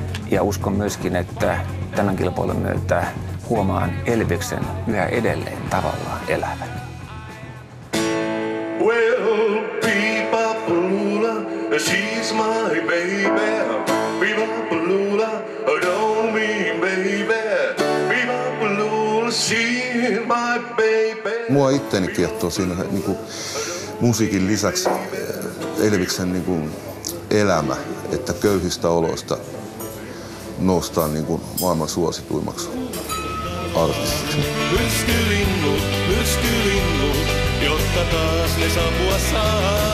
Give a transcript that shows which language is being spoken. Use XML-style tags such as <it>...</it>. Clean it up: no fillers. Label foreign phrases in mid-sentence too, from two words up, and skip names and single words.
<fi>Ja uskon myöskin, että tämän kilpailun myötä huomaan Elviksen yhä edelleen tavallaan elävän.</fi> <en>Well, Peepapaloola, she's my baby. Peepapaloola, don't mean baby. Peepapaloola, she's my baby.</en> <fi>Mua itteeni kiehtoo siinä niinku musiikin lisäksi Elviksen niinku elämä, että köyhistä oloista noustaan niinku maailman suosituimmaksi artistiksi. Myrskylinnut, jotta taas ne saapua saa.</fi>